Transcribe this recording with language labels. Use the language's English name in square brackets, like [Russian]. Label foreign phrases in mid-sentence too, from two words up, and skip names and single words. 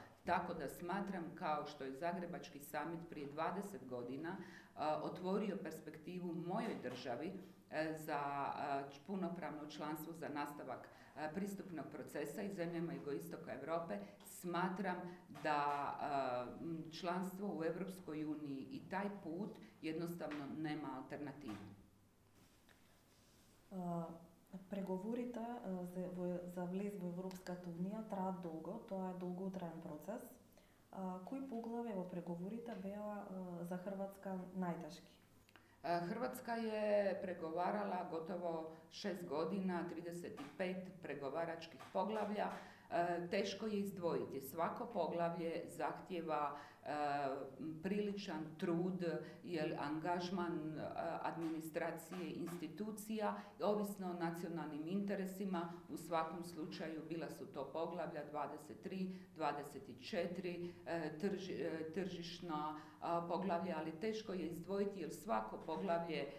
[Croatian] Tako da smatram, kao što je Zagrebački summit prije 20 godina otvorio perspektivu mojoj državi za punopravno članstvo, za nastavak pristupnog procesa i zemljama jugoistoka Europe, smatram da članstvo u Europskoj uniji i taj put jednostavno nema alternativu. [Macedonian] Преговорите за влез во Европската унија траат долго, тоа е долготраен процес. Кои поглави во преговорите беа за Хрватска најтешки? [Croatian] Hrvatska je pregovarala gotovo 6 godina, 35 pregovaračkih poglavlja. Teško je izdvojiti. Svako poglavlje zahtjeva priličan trud, jer angažman administracije institucija, ovisno o nacionalnim interesima, u svakom slučaju bila su to poglavlja 23, 24, tržišna poglavlja, ali teško je izdvojiti jer svako poglavlje